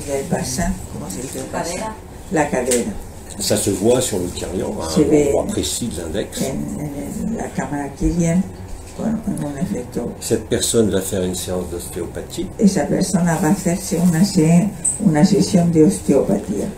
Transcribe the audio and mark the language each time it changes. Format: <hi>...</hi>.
<es>bassin, ¿cómo se dice? El bassin? La cadera.</es> <fr>Ça se voit sur le kirlian, à C'est un des- endroit précis de l'index.</fr> <es>En la cámara Kirian con un efecto.</es> <fr>Cette personne va faire une séance d'ostéopathie.</fr> <es>Esa persona va a hacerse una sesión de osteopatía.</es>